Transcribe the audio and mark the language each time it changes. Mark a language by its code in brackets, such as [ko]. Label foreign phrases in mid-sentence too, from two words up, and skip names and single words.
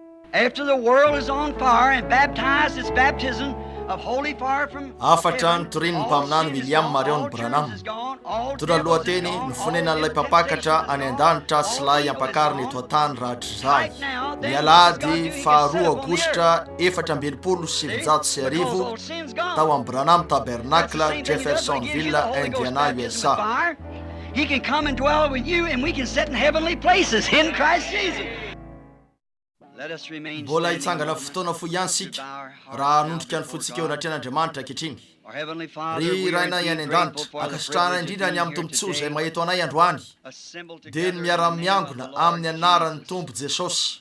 [en] after the world is on fire and baptized its baptism of holy fire from [mg] afatra ny torininy mpaminany William Marion Branham tona lohateny ny fonenan'ilay mpapakatra any an-danitra sy lay ampakariny eto an-tany rahatry zay ny alahady faharoa aogositra 1790 tao amin'ny Branham Tabernacle, Jeffersonville, Indiana, USA. [en] He can come and dwell with you and we can sit in heavenly places in Christ Jesus. [mg] Mbola hitsangana fotoana fo ihany sika raha hanondrika ny fotsika eo anatrehan'Andriamanitra ankehitriny. Ry rainay any an-danitra ankasitrahana indrindra ny amin'ny tombontsoa izay maheto anay androany dia ny miara-miangona amin'ny anaran'ny Tompo Jesosy.